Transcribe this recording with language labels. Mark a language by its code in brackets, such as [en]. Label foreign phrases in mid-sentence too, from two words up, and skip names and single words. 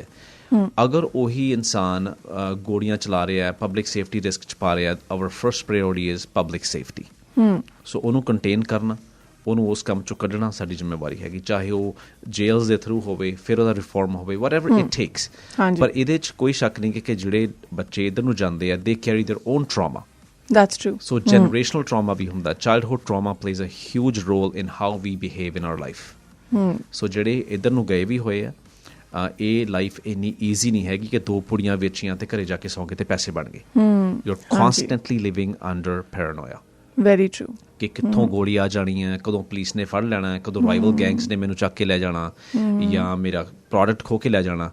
[pa] ਅਗਰ ਉਹੀ ਇਨਸਾਨ ਗੋਲੀਆਂ ਚਲਾ ਰਿਹਾ, [en] public safety risk [pa] 'ਚ ਪਾ ਰਿਹਾ, [en] our first priority is public safety. [pa] ਸੋ ਉਹਨੂੰ ਕੰਟੇਨ ਕਰਨਾ, ਉਹਨੂੰ ਉਸ ਕੰਮ 'ਚੋਂ ਕੱਢਣਾ ਸਾਡੀ ਜ਼ਿੰਮੇਵਾਰੀ ਹੈਗੀ, ਚਾਹੇ ਉਹ ਜੇਲਸ ਦੇ ਥਰੂ ਹੋਵੇ, ਫਿਰ ਉਹਦਾ ਰਿਫੋਰਮ ਹੋਵੇ, [en] whatever it takes. [pa] ਪਰ ਇਹਦੇ 'ਚ ਕੋਈ ਸ਼ੱਕ ਨਹੀਂ ਕਿ ਜਿਹੜੇ ਬੱਚੇ ਇੱਧਰ ਨੂੰ ਜਾਂਦੇ ਆ, [en] they carry their own trauma. That's true. So generational trauma [pa] ਵੀ ਹੁੰਦਾ, [en] childhood trauma plays a huge role in how we behave in our life. [pa] So ਜਿਹੜੇ ਇੱਧਰ ਨੂੰ ਗਏ ਵੀ ਹੋਏ ਆ, ਇਹ ਲਾਈਫ ਇੰਨੀ ਈਜ਼ੀ ਨਹੀਂ ਹੈਗੀ ਕਿ ਦੋ ਪੁੜੀਆਂ ਵੇਚੀਆਂ ਤੇ ਘਰੇ ਜਾ ਕੇ ਸੌਂ ਕੇ ਤੇ ਪੈਸੇ ਬਣ ਗਏ। [en] you are constantly living under paranoia. very true. ਕਿ [pa] ਕਿੱਥੋਂ ਗੋਲੀ ਆ ਜਾਣੀ ਹੈ, ਕਦੋਂ ਪੁਲਿਸ ਨੇ ਫੜ ਲੈਣਾ ਹੈ, ਕਦੋਂ [en] rival gangs [pa] ਨੇ ਮੈਨੂੰ ਚੱਕ ਕੇ ਲੈ ਜਾਣਾ ਜਾਂ ਮੇਰਾ ਪ੍ਰੋਡਕਟ ਖੋ ਕੇ ਲੈ ਜਾਣਾ।